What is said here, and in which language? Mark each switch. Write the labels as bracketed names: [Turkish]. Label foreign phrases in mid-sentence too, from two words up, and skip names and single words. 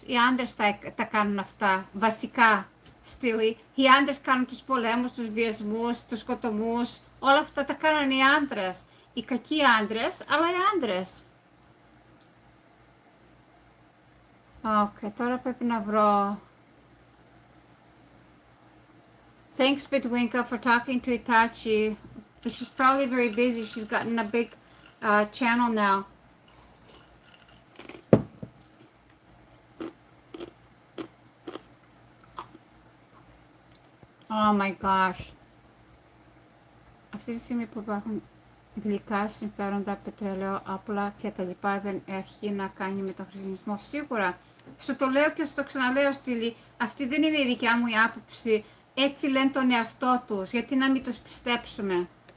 [Greek] Οι άντρες τα κάνουν αυτά, βασικά. Οι άντρες κάνουν τους πολέμους, τους βιασμούς, τους σκοτωμούς. Όλα αυτά τα κάνουν οι άντρες. Οι κακοί άντρες, αλλά οι άντρες. Okay, τώρα πρέπει να βρω. [English] Thanks, Bitwinka, for talking to Itachi. She's probably very busy. She's gotten a big channel now. Oh my gosh. [Greek] Αυτή τη στιγμή που υπάρχουν γλυκά συμφέροντα, πετρέλαιο, άπλα και τα λοιπά, δεν έχει να κάνει με τον χριστιανισμό. Σίγουρα. Στο το λέω και στο ξαναλέω, Στήλη, αυτή δεν είναι η δικιά μου η άποψη. Έτσι λένε τον εαυτό τους. Γιατί να μην τους πιστέψουμε?